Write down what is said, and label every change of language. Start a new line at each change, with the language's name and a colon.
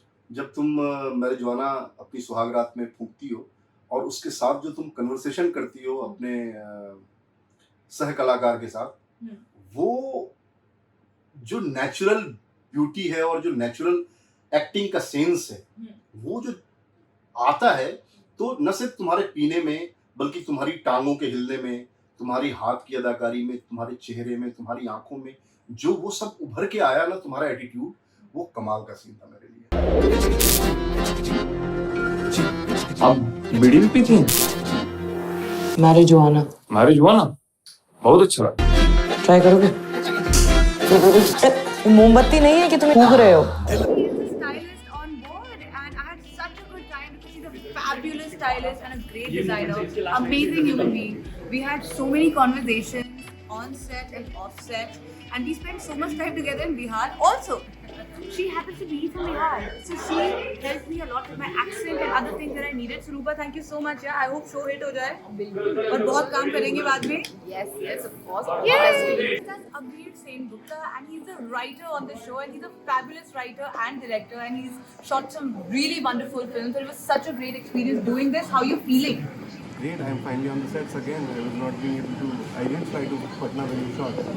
Hindi: जब तुम मैरिजुआना अपनी सुहागरात में फूंकती हो और उसके साथ जो तुम कन्वर्सेशन करती हो अपने सह कलाकार के साथ, वो जो नेचुरल ब्यूटी है और जो नेचुरल एक्टिंग का सेंस है वो जो आता है, तो न सिर्फ तुम्हारे पीने में बल्कि तुम्हारी टांगों के हिलने में, तुम्हारी हाथ की अदाकारी में, तुम्हारे चेहरे में, तुम्हारी आंखों में जो वो सब उभर के आया ना, तुम्हारा एटीट्यूड, वो कमाल का सीन था मेरे लिए। आप बीड़ी भी पीती हैं? मैरिजुआना मैरिज हुआ ना, बहुत अच्छा लगा। ट्राई करोगे? मोमबत्ती नहीं है कि तुम फूंक रहे हो?
English: He is a stylist on board and I had such a good time because he's a fabulous stylist and a great designer, amazing human being. We had so many conversations on set and off set and we spent so much time together in Bihar. Also, she happens to be from Bihar, so she helped me a lot with my accent and other things that I needed. So Rupa, thank you so much. Yeah, I hope show hit
Hindi: हो जाए और बहुत काम करेंगे बाद में.
English: Yes, of course. Yay! That's Abir Sen Gupta and he's the writer on the show and he's a fabulous writer and director and he's shot some really wonderful films. And it was such a great experience doing this. How are you feeling? Great, I am finally on the sets again. I was not being able to, I didn't fly to Patna when you shot.